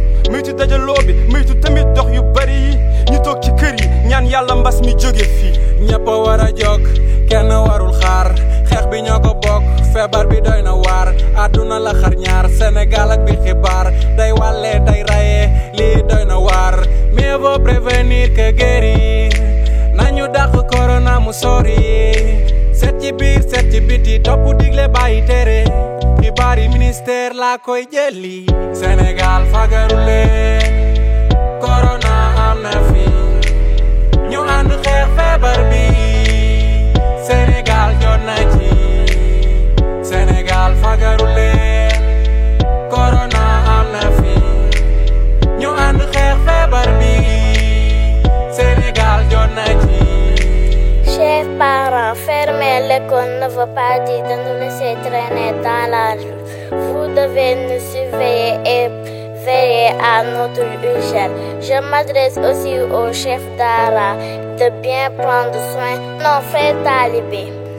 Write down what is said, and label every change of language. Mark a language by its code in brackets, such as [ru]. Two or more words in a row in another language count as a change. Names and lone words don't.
[wo] Moytu dajaloo bi, moytu tamit dox yu bari yi. Ñu toog ci kër yi, ñaan Yàlla mbas mi jóge fii. Ñëpp a war a jóg, kenn warul xaar. Xeex bi ñoo ko bokk, feebar bi doy na waar. Àdduna la xar ñaar, Sénégal ak bi xibaar. Day wàlle, day raye, lii doy na waar. [fr] Mieux vaut prévenir que guérir. [wo] Nañu dàq corona mu sori. Seet ci biir, seet ci biti, topp digle bàyyi tere. Xibaar yi ministère laa koy jëli. Sénégal, fagaru leen. Corona am na fi. Ñu ànd xeex feebar bi. Sénégal, jot na ci. Sénégal, fagaru leen. Corona am na fi. Ñu ànd xeex feebar bi. Sénégal, jot na ci. [fr] Chers parents, fermer l'école ne veut pas dire de nous laisser traîner dans la rue. Vous devez nous surveiller et veiller à notre hygiène. Je m'adresse aussi au chef Dara de bien prendre soin de nos frères talibés.